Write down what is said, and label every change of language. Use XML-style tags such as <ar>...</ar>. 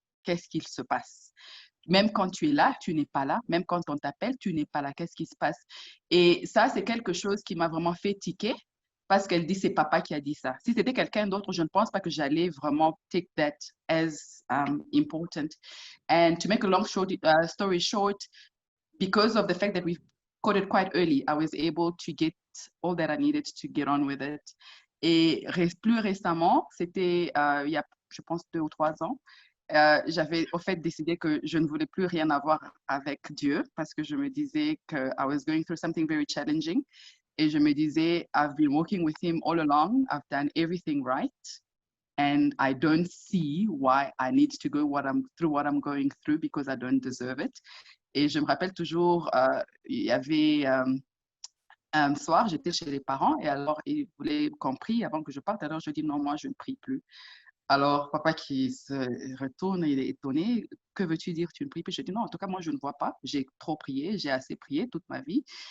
<fr>Qu'est-ce qu'il se passe? Même quand tu es là, tu n'es pas là. Même quand on t'appelle, tu n'es pas là. Qu'est-ce qui se passe? Et ça, c'est quelque chose qui m'a vraiment fait tiquer parce qu'elle dit c'est papa qui a dit ça. Si c'était quelqu'un d'autre, je ne pense pas que j'allais vraiment</fr> <en>take that as important. And to make a long story short, because of the fact that we caught it quite early, I was able to get all that I needed to get on with it.</en> <fr>Et plus récemment, c'était il y a, je pense, 2 ou 3 ans, j'avais au fait décidé que je ne voulais plus rien avoir avec Dieu parce que je me disais que</fr> <en>I was going through something very challenging.</en> <fr>Et je me disais,</fr> <en>I've been walking with him all along. I've done everything right. And I don't see why I need to go through what I'm going through because I don't deserve it.</en> <fr>Et je me rappelle toujours, il y avait un soir, j'étais chez les parents et alors ils voulaient qu'on prie avant que je parte. Alors je dis non, moi je ne prie plus. Alors papa qui se retourne, il est étonné. Que veux-tu dire, tu ne pries plus? Je dis non, en tout cas moi je ne vois pas. J'ai trop prié, j'ai assez prié toute ma vie.</fr>